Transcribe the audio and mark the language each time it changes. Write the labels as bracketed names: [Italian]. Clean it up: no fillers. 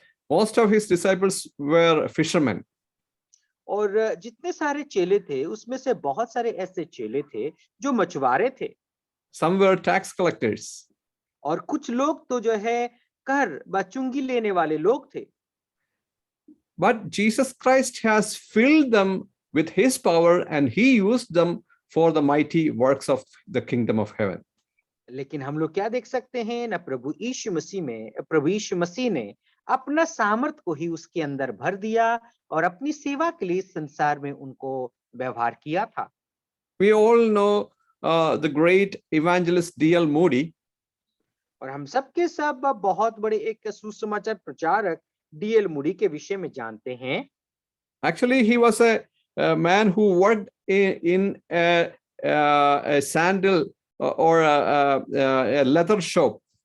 [English] Most of his disciples were fishermen. [Hindi] और जितने सारे चेले थे उसमें से बहुत सारे ऐसे चेले थे जो मछुआरे थे। [English] Some were tax collectors. [Hindi] और कुछ लोग तो जो है कर बचुंगी लेने वाले लोग थे। [English] But Jesus Christ has filled them with his power and he used them for the mighty works of the kingdom of heaven. [Hindi] लेकिन हम लोग क्या देख सकते हैं ना, प्रभु यीशु मसीह ने अपना सामर्थ को ही उसके अंदर भर दिया और अपनी सेवा के लिए संसार में उनको व्यवहार किया था। [English] We all know the great evangelist D.L. Moody. [Hindi] और हम सबके सब बहुत बड़े एक सुसमाचार प्रचारक D.L. मूडी के विषय में जानते हैं। [English] Actually, he was a man who worked in a sandal or a leather shop.